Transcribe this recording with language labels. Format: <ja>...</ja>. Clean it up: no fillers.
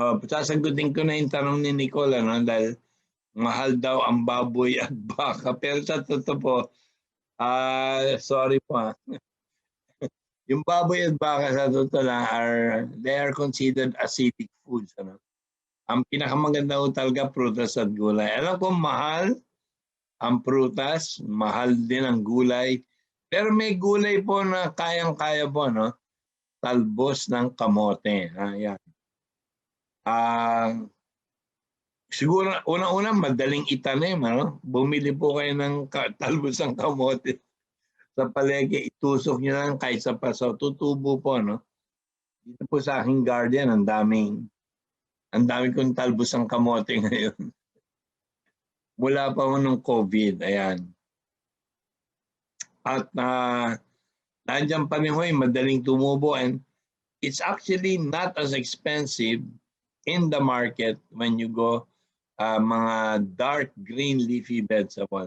<tl>Sasagutin ko na yung tanong ni Nicole, dahil mahal daw ang baboy at baka. Pero sa totoo po, sorry po. Yung baboy at baka sa totoo lang,</tl> <en>they are considered acidic foods.</en> <tl>Ang pinakamaganda ko talaga, prutas at gulay. Alam ko mahal ang prutas, mahal din ang gulay. Pero may gulay po na kayang-kaya po, no? talbos ng kamote. Ayan. Siguro, una-una, madaling itanim. Ano? Bumili po kayo ng talbos ng kamote sa palengke, itusok nyo lang kahit sa paso. Tutubo po, no? Dito po sa aking garden, ang daming kong talbos ng kamote ngayon. Mula pa mo nung COVID, ayan. At nandiyan pa rin ho, madaling tumubo,</tl> <en>and it's actually not as expensive in the market when you go mga dark green leafy beds.</en>